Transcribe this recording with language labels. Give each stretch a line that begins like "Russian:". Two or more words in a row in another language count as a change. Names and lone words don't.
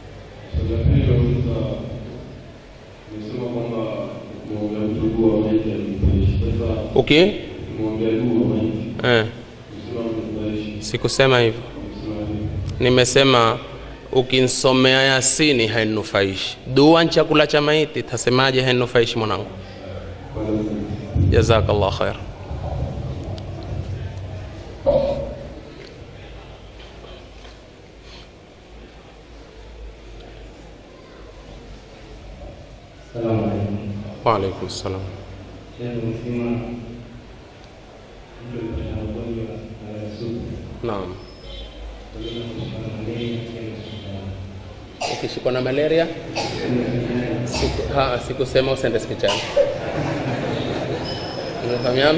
Swahili: Okay? Sikusema hivyo. Nimesema ukinsomea Yasini hainufaishi. Dua chakula cha maiti, tasemaje hainufaishi mwanangu?
Arabic: جزاك الله خير. السلام عليكم. وعليكم السلام.
Swahili: Naam. Ukishikwa na malaria, sikusema usende hospitali. Unafahamiana?